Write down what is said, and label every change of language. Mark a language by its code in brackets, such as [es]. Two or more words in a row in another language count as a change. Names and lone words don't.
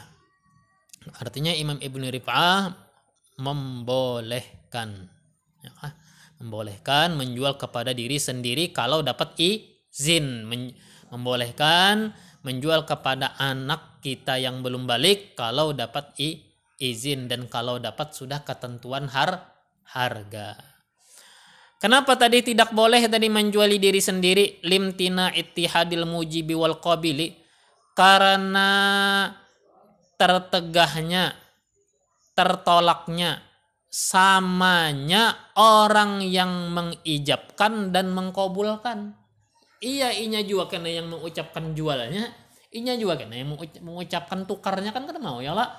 [id] Artinya Imam Ibnu Rif'ah membolehkan menjual kepada diri sendiri kalau dapat izin, membolehkan menjual kepada anak kita yang belum balik kalau dapat izin, dan kalau dapat sudah ketentuan harga. Kenapa tadi tidak boleh tadi menjuali diri sendiri? [ar] لامتناع اتحاد الموجب والقابل, [id] karena tertolaknya samanya orang yang mengijabkan dan mengkabulkan. [bjn] Inya juga kena yang mengucapkan jualnya, inya juga kena yang mengucapkan tukarnya, kan mau ya lah.